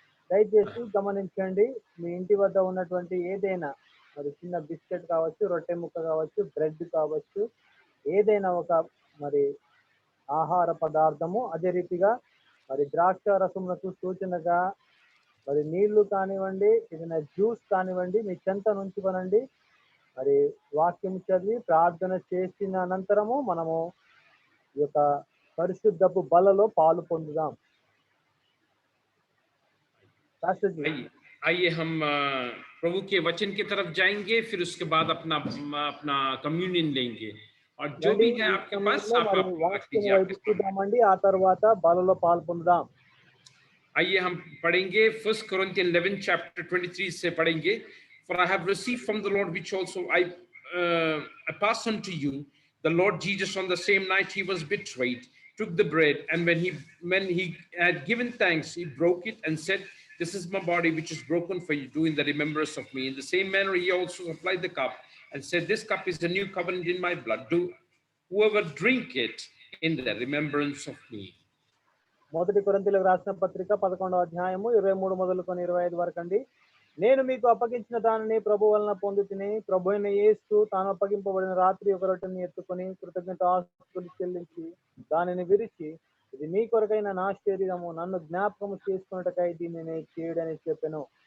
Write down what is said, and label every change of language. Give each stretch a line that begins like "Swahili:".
Telugu: దయచేసి గమనించండి, మీ ఇంటి వద్ద ఉన్నటువంటి ఏదైనా మరి చిన్న బిస్కెట్ కావచ్చు, రొట్టె ముక్క కావచ్చు, బ్రెడ్ కావచ్చు, ఏదైనా ఒక మరి ఆహార పదార్థము, అదే రీతిగా మరి ద్రాక్ష రసములకు సూచనగా మరి నీళ్లు కానివ్వండి, ఏదైనా జ్యూస్ కానివ్వండి, మీ చెంత నుంచుకొనండి. మరి వాక్యం చదివి ప్రార్థన చేసిన అనంతరము మనము ఈ యొక్క పరిశుద్ధపు బలలో పాలు పొందుదాం.
Hindi: आइए हम प्रभु के वचन की तरफ जाएंगे, फिर उसके बाद अपना कम्युनियन लेंगे। और जो भी है आपके पास आप
Telugu: చూద్దామండి, ఆ తర్వాత బలలో పాలు పొందుదాం.
Hindi: आइए हम पढ़ेंगे 1 Corinthians 11 chapter 23 से पढ़ेंगे।
English: For I have received from the Lord which also I pass on to you, the Lord Jesus on the same night he was betrayed took the bread, and when he had given thanks, he broke it and said, "This is my body which is broken for you. Do in the remembrance of me." In the same manner he also applied the cup and said, "This cup is the new covenant in my blood. Do whoever drink it in the remembrance of me."
Telugu: మొదటి కొరింథీయులకు రాసిన పత్రిక 11వ అధ్యాయము 23 మొదలుకొని 25 వరకు అండి. నేను మీకు అప్పగించిన దానిని ప్రభు వలన పొందుతిని. ప్రభు అయిన యేసు తాను అప్పగింపబడిన రాత్రి ఒక రొట్టెని ఎత్తుకొని కృతజ్ఞతాస్తుతులు చెల్లించి దానిని విరిచి, ఇది మీ కొరకైన నా శరీరము, నన్ను జ్ఞాపకము చేసుకున్నటకై దీనిని చేయడని చెప్పెను.